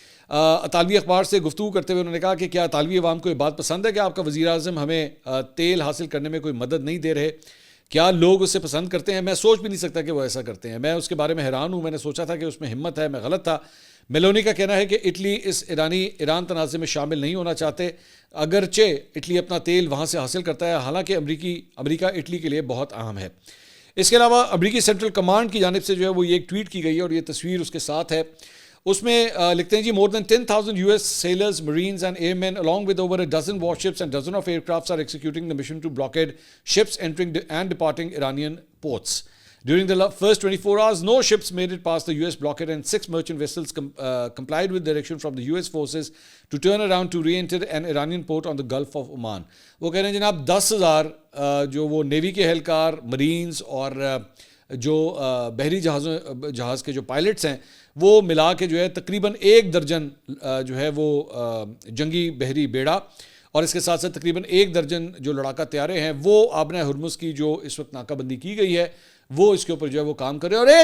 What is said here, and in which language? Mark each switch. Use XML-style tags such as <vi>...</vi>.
<ur>اطالوی اخبار سے گفتگو کرتے ہوئے انہوں نے کہا کہ کیا اطالوی عوام کو یہ بات پسند ہے کہ آپ کا وزیر اعظم ہمیں تیل حاصل کرنے میں کوئی مدد نہیں دے رہے؟ کیا لوگ اسے پسند کرتے ہیں؟ میں سوچ بھی نہیں سکتا کہ وہ ایسا کرتے ہیں. میں اس کے بارے میں حیران ہوں, میں نے سوچا تھا کہ اس میں ہمت ہے, میں غلط تھا. میلونی کا کہنا ہے کہ اٹلی اس ایران تنازع میں شامل نہیں ہونا چاہتے, اگرچہ اٹلی اپنا تیل وہاں سے حاصل کرتا ہے, حالانکہ امریکہ اٹلی کے لیے بہت اہم ہے. اس کے علاوہ امریکی سینٹرل کمانڈ کی جانب سے جو ہے وہ یہ ایک ٹویٹ کی گئی ہے, اور یہ تصویر اس کے ساتھ ہے. اس میں لکھتے ہیں جی</ur> <en>more than 10,000 US sailors, marines and airmen along with over a dozen warships and dozen of aircrafts are executing the mission to blockade ships entering and departing Iranian ports. During the first 24 hours, no ships made it past the US blockade and 6 merchant vessels complied with direction from the US forces to turn around to re-enter an Iranian port on the Gulf of Oman.</en> <ur>وہ کہہ رہے ہیں جناب 10,000 جو وہ navy کے اہلکار, Marines اور جو بحری جہاز کے جو پائلٹس ہیں وہ ملا کے جو ہے تقریباً 1 درجن جو ہے وہ جنگی بحری بیڑا, اور اس کے ساتھ ساتھ تقریباً 1 درجن جو لڑاکا طیارے ہیں وہ آبِ ہرمز کی جو اس وقت ناکہ بندی کی گئی ہے وہ اس کے اوپر جو ہے وہ کام کر رہے ہیں.</ur>